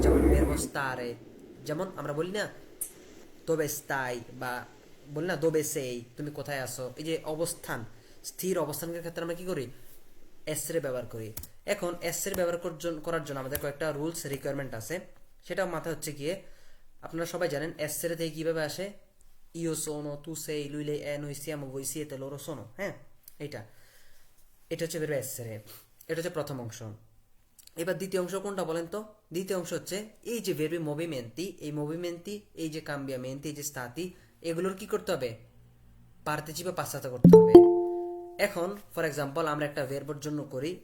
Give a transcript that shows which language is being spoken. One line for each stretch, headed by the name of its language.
Bangla: যেমন verbo stare, যেমন আমরা বলি না
Italian: dove stai,
Bangla: বা বলি না
Italian: dove sei,
Bangla: তুমি কোথায় আছো। এই যে অবস্থান, স্থির অবস্থানের ক্ষেত্রে আমরা কি করি? এসরে ব্যবহার করি। এখন এসরে ব্যবহার করার জন্য আমাদের কয়েকটা রুলস রিকোয়ারমেন্ট আছে, সেটা মাথা হচ্ছে গিয়ে আপনারা সবাই জানেন এসরে থেকে কিভাবে আসে?
Italian: io sono, tu sei, lui lei è, noi siamo, voi siete, loro sono।
Bangla: হ্যাঁ, এটা হচ্ছে verbo essere। এটা হচ্ছে প্রথম অংশ। এবার দ্বিতীয় অংশ কোনটা বলেন তো? দ্বিতীয় অংশ হচ্ছে এই যে verbi movimenti, এই movimenti, এই যে cambiamenti, এই যে stati, এগুলোর কি করতে হবে? পার্টিচিপে passato করতে হবে। এখন ফর এক্সাম্পল আমরা একটা ভার্বের জন্য করি।